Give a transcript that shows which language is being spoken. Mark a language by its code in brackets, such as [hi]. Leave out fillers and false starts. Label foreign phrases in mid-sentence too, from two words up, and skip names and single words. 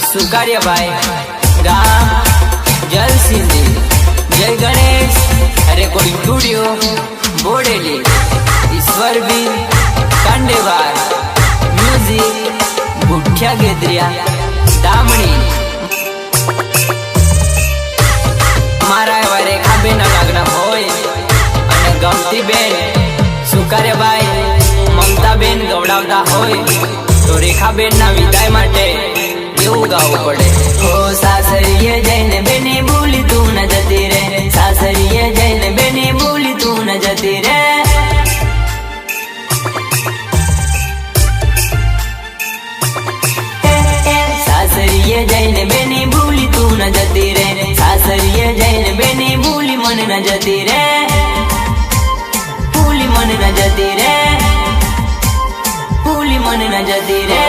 [gu] સુકાર્યભાઈ ગામ જલસિંધી જય ગણેશ રેકોર્ડિંગ સ્ટુડિયો બોડેલી ઈશ્વર ભી કાંડેવાર મ્યુઝિક બુઠ્યા ગેદ્રિયા દામણી મારા એવા રેખાબેન લગ્ન હોય અને ગમતી બેન સુકાર્યભાઈ મમતાબેન ગવડાવતા હોય તો રેખાબેન ના વિદાય માટે એવું ગાવું પડે। ઓ સાસરીએ જઈને બેની ભૂલી તું ન જતી રે, સાસરીએ જઈને બેની ભૂલી તું ન જતી રે। સાસરીએ જઈને બેની ભૂલી તું ન જતી રે, સાસરીએ જઈને બેની ભૂલી મને ન જતી રે, ભૂલી મને ન જતી રે, ભૂલી મને ન જતી રે।